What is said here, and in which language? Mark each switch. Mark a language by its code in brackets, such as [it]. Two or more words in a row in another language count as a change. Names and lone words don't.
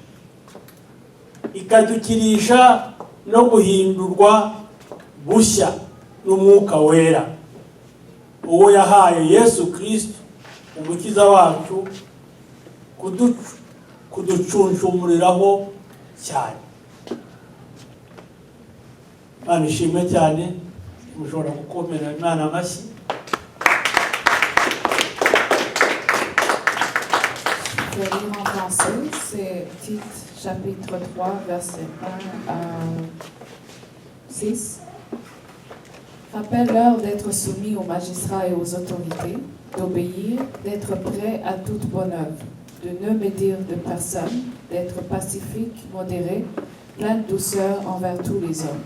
[rw] ikadukirisha no guhindurwa bushya n'umwuka wera, uwo yahaye Yesu Kristo umukiza wacu kuducunshumuriraho cyane. Imana ishimwe cyane, mushobora gukomera Imana amashyi. [fr] Je vais lire en français, c'est Tite chapitre 3, verset 1 à 6. Rappelle-leur d'être soumis aux magistrats et aux autorités, d'obéir, d'être prêts à toute bonne œuvre, de ne médire de personne, d'être pacifique, modéré, plein de douceur envers tous les hommes.